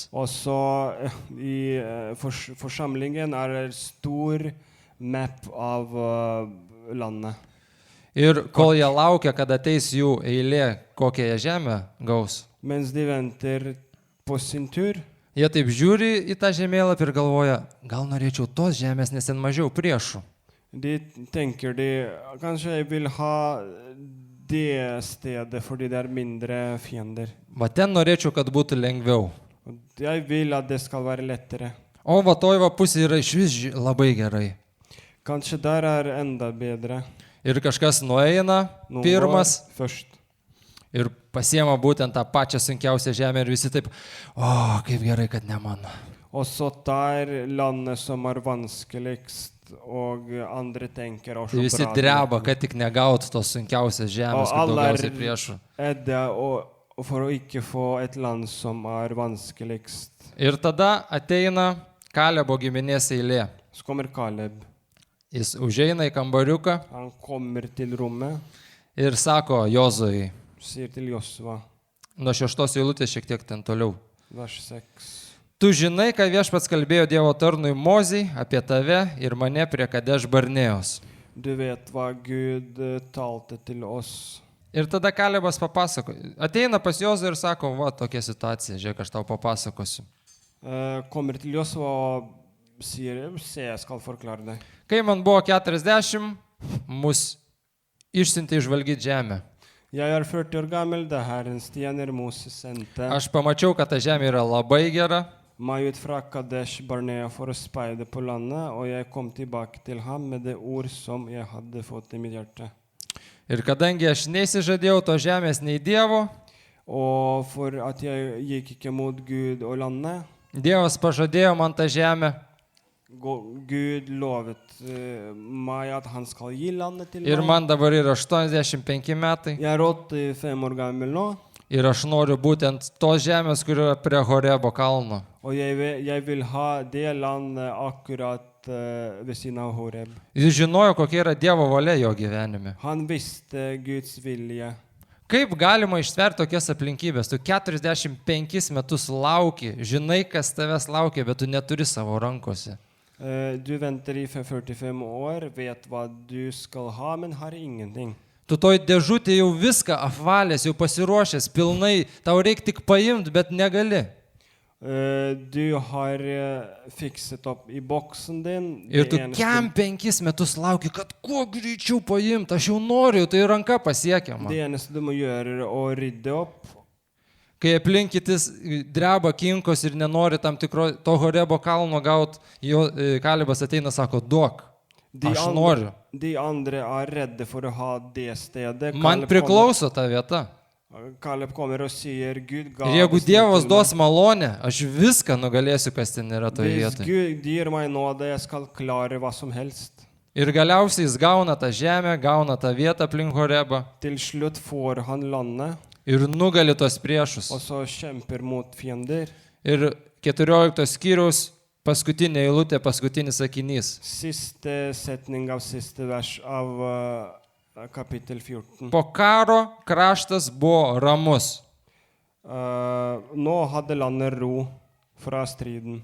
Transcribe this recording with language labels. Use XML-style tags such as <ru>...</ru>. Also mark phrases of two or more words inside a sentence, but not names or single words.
<no>Og så i forsamlingen det stor map av landet.</no> <lt>Ir kol jie laukia, kad ateis jų eilė, kokią jie žemę gaus,</lt> <no>Mens de venter på sin tur,</no> <lt>jie taip žiūri į tą žemėlapį ir galvoja, gal norėčiau tos žemės, nes ten mažiau priešų.</lt> <no>de tenker de kanskje jeg vil ha det stedet fordi det mindre fiender.</no> <lt>Va ten norėčiau, kad būtų lengviau.</lt> <no>Og jeg vil at det skal være lettere.</no> <lt>O va toj va pusė yra iš vis labai gerai.</lt> <no>Kanskje der enda bedre.</no> <lt>Ir kažkas nueina</lt> <no>Noen</no> <lt>pirmas</lt> <no>går først.</no> <lt>ir pasiema būtent tą pačią sunkiausią žemę ir visi taip, o, kaip gerai, kad ne mano.</lt> <no>Og så tar landet som vanskeligst, og andre tenker</no> <lt>Tai</lt> <no>også</no> <lt>visi</lt> <no>bra.</no> <lt>dreba, kad tik negautų tos sunkiausios žemės, O kaip</lt> <no>alle</no> <lt>daugiausiai priešų. Edde,</lt> <no>og for å ikke få et land som vanskeligst.</no> <lt>Ir tada ateina Kalebo giminės eilė.</lt> <no>Så kommer Kaleb.</no> <lt>Jis užeina į kambariuką</lt> <no>Han kommer til rommet,</no> <lt>ir sako Jozuei,</lt> <no>sier til Josva,</no> <lt>nuo 6 eilutės šiek tiek ten toliau.</lt> <no>vers 6.</no> <lt>Tu žinai, ką Viešpats kalbėjo Dievo tarnui Mozei apie tave ir mane prie Kadeš Barnėjos.</lt> <no>Du vet hva Gud talte til oss.</no> <lt>Ir tada Kalebas papasako. Ateina pas Jozuę ir sako, va, tokia situacija, žiūrėk, aš tau papasakosiu.</lt> <no>Kommer til Josva og sier, se, jeg skal forklare deg.</no> <lt>Kai man buvo 40, mus išsiuntė išvalgyti žemę.</lt> <no>Jeg 40 år gammel, det Herrens tjener Moses sendte</no> <lt>Aš pamačiau, kad ta žemė yra labai gera.</lt> <no>meg ut fra Kadesh Barnea for å speide på landet, og jeg kom tilbake til ham med det ord som jeg hadde fått i mitt hjerte.</no> <lt>Ir kadangi aš neįsižadėjau to žemės nei Dievo,</lt> <no>Og for at jeg gikk ikke mot Gud og landet,</no> <lt>Dievas pažadėjo man tą žemę.</lt> <no>Gud lovet meg at han skal gi landet til</no> <lt>Ir</lt> <no>meg.</no> <lt>man dabar yra 85 metai.</lt> <no>Jeg 85 år gammel nå,</no> <lt>Ir aš noriu būtent tos žemės, kur yra prie Horebo kalno.</lt> <no>og jeg vil ha det landet akkurat ved siden av Horeb.</no> <lt>Jis žinojo, kokia yra Dievo valia jo gyvenime.</lt> <no>Han visste Guds vilje.</no> <lt>Kaip galima ištverti tokias aplinkybės? Tu 45 metus lauki, žinai, kas tavęs laukia, bet tu neturi savo rankose.</lt> <no>Du venter i 45 år, vet hva du skal ha, men har ingenting.</no> <lt>Tu toj dėžutė jau viską apvalęs, jau pasiruošęs, pilnai, tau reikia tik paimti, bet negali.</lt> <no>Du har fikset opp i boksen din.</no> <lt>Ir</lt> <no>Det</no> <lt>tu</lt> <no>eneste-</no> <lt>kem 5 metus lauki, kad kuo greičiau paimti, aš jau noriu, tai ranka pasiekiama.</lt> <no>Det eneste du må gjøre er å rydde opp.</no> <lt>Kai aplinkytis dreba kinkos ir nenori tam tikro to Horebo kalno gauti, Kalebas ateina, sako, duok, aš noriu.</lt> <no>De andre er redde for å ha det stedet.</no> <lt>Man</lt> <no>Kaleb</no> <lt>priklauso ta vieta.</lt> <no>Kaleb kommer og sier, Gud ga</no> <lt>Ir jeigu</lt> <no>bestemte</no> <lt>Dievas</lt> <no>meg.</no> <lt>duos malonę, aš viską nugalėsiu, kas ten yra toje</lt> <no>Hvis</no> <lt>vietoje.</lt> <no>Gud gir meg nåde, jeg skal klare hva som helst.</no> <lt>Ir galiausiai jis gauna tą žemę, gauna tą vietą aplink Horebą</lt> <no>Til slutt får han landet,</no> <lt>ir nugali tos priešus.</lt> <no>og så kjemper mot fiender.</no> <lt>Ir 14 skyriaus paskutinė eilutė, paskutinis sakinys.</lt> <no>Siste setning av siste vers av kapittel 14.</no> <lt>Po karo kraštas buvo ramus.</lt> <no>Nå hadde landet ro fra striden.</no>